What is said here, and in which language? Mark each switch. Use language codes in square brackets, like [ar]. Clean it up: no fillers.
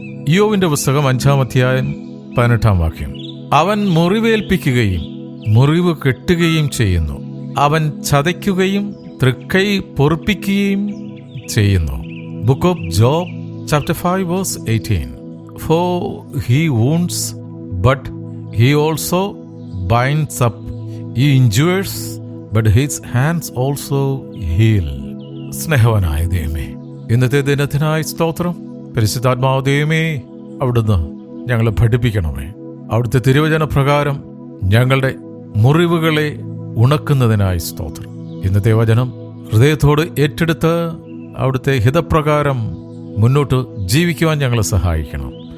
[ml] ഇയ്യോബിന്റെ പുസ്തകം 5-ാം അധ്യായം 18-ാം വാക്യം. അവൻ മുറിവേൽപ്പിക്കുകയും മുറിവ് കെട്ടുകയും ചെയ്യുന്നു. അവൻ ചതയ്ക്കുകയും തൃക്കൈ പൊറുപ്പിക്കുകയും ചെയ്യുന്നു. [en] Book of Job chapter 5 verse 18. For he wounds, but he also binds up. He injures, but his hands also heal. [ml] സ്നേഹവാനായ ദൈവമേ, ഇന്നത്തെ ദിനത്തിനായി സ്തോത്രം. പരിശുദ്ധാത്മാവ് ദൈവമേ, അവിടുന്ന് ഞങ്ങളെ പഠിപ്പിക്കണമേ. അവിടുത്തെ തിരുവചന പ്രകാരം ഞങ്ങളുടെ മുറിവുകളെ ഉണക്കുന്നതിനായി സ്തോത്രം. ഇന്നത്തെ വചനം ഹൃദയത്തോട് ഏറ്റെടുത്ത് അവിടുത്തെ ഹിതപ്രകാരം മുന്നോട്ട് ജീവിക്കുവാൻ ഞങ്ങളെ സഹായിക്കണം.